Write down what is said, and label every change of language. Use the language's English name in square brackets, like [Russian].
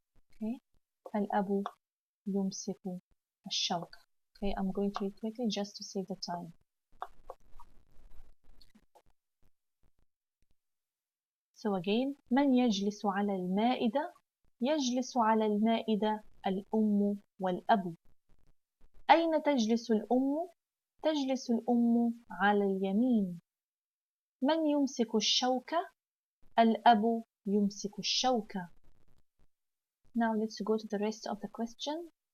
[Arabic] Okay, الأب يمسك الشوكة. [English] Okay, I'm going to read quickly just to save the time. So again, [Arabic] من يجلس على المائدة؟ يجلس على المائدة الأم والأب. أين تجلس الأم؟ تجلس الأم على اليمين. من يمسك الشوكة؟ الأب يمسك الشوكة. [English] Now let's go to the rest of the question.